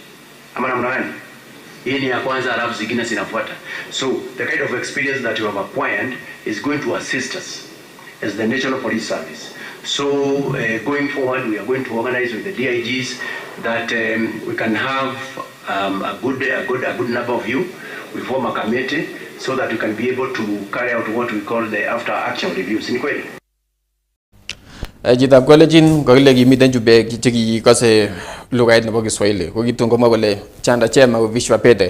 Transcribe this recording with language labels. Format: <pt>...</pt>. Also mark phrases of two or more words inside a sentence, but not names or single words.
<en>So the kind of experience that you have acquired is going to assist us as the National Police Service. So going forward, we are going to organize with the DIGs that we can have a good number of you. We form a committee so that we can be able to carry out what we call the after action reviews.</en> <sw>In kweli.</sw> <kln>Jitab kolejin kokile kimiten chubek chekikose lugait nebo Kiswahili kokitun komwa kole</kln> <sw>chanda chema vishwa pete</sw>